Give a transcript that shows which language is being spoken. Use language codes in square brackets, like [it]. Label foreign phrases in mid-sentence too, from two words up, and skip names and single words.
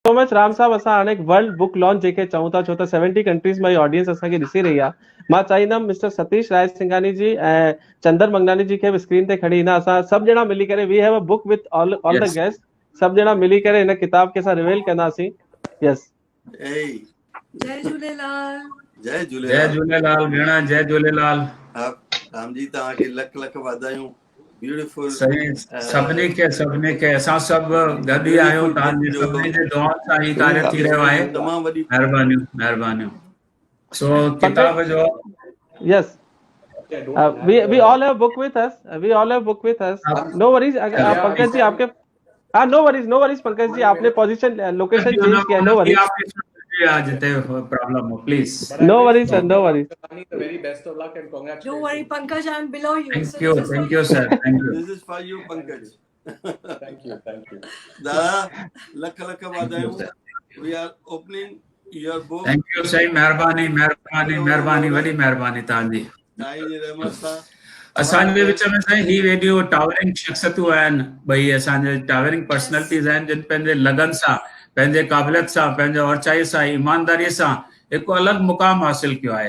[en] so much राम साहब। [sd] असां हाणे [en] world book launch [sd] जेके चऊं था, छो त 70 कंट्रीज़ में ऑडियंस असांखे ॾिसी रही आहे। मां चाहींदुमि मिस्टर सतीश रायसिंघानी जी ऐं चंदर मंगनानी जी खे बि स्क्रीन ते खणी ईंदा। [en] असां सभु ॼणा मिली करे we have a book with all the Yes. गेस्ट। [sd] सभु ॼणा मिली करे हिन किताब खे असां रिवील कंदासीं। यस, जय झूलेलाल। जय जय झूलेलाल झूलेलाल भेण, जय झूलेलाल। राम जी तव्हांखे लख लख वाधायूं। ब्यूटीफुल सही सभिनी खे असां सभु गॾु ई आहियूं। तव्हांजी सभिनी जे दुआउनि सां ही कार्य थी रहियो आहे। तमामु वॾी महिरबानियूं। सो किताब जो [en] yes, we all have book with us. We all have book with us. No worries. [hi] पंकज जी आपके [en] no worries [hi] पंकज जी, आपने [en] position location change [hi] किया। [en] No worries. [hi] आज ते प्रॉब्लम हो, प्लीज। [en] No worries sir, no worries. The very best of luck and congratulations. Don't worry, Pankaj, I'm below you. Thank you sir, thank you. This is for you, Pankaj. Thank you. [sd] दादा लख लख वाधायूं। [en] We are opening your book. Thank you [sd] सही, महिरबानी वॾी महिरबानी तव्हांजी। साईं जी रहमत सां असांजे विच में साईं ही वेडियो टावरिंग शख्सियतूं आहिनि, भई असांजे [en] towering personalities [sd] आहिनि, जिन पंहिंजे लगन सां, पंहिंजे क़ाबिलियत सां, पंहिंजे औरचाई सां, ईमानदारीअ सां हिकु अलॻि मुक़ाम हासिल कयो आहे।